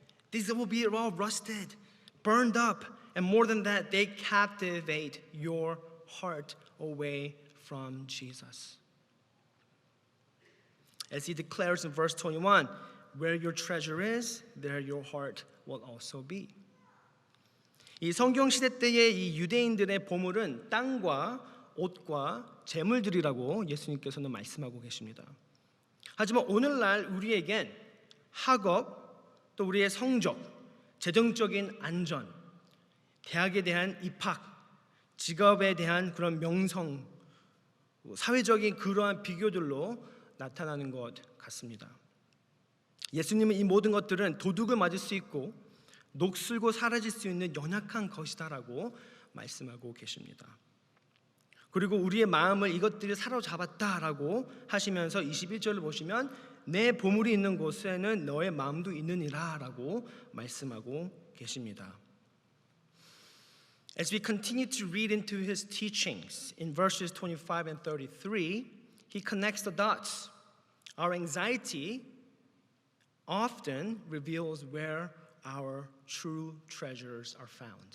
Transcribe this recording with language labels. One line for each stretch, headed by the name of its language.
English: These will be all rusted, burned up, and more than that, they captivate your heart away from Jesus. As he declares in verse 21, where your treasure is, there your heart will also be.
Korean: 이 성경 시대 때의 이 유대인들의 보물은 땅과 옷과 재물들이라고 예수님께서는 말씀하고 계십니다. 하지만 오늘날 우리에겐 학업, 또 우리의 성적, 재정적인 안전, 대학에 대한 입학, 직업에 대한 그런 명성, 사회적인 그러한 비교들로 나타나는 것 같습니다. 예수님은 이 모든 것들은 도둑을 맞을 수 있고 녹슬고 사라질 수 있는 연약한 것이다라고 말씀하고 계십니다. 그리고 우리의 마음을 이것들이 사로잡았다라고 하시면서 21절을 보시면 내 보물이 있는 곳에는 너의 마음도 있느니라 라고 말씀하고 계십니다.
English: As we continue to read into his teachings in verses 25 and 33, he connects the dots. Our anxiety often reveals where our true treasures are found.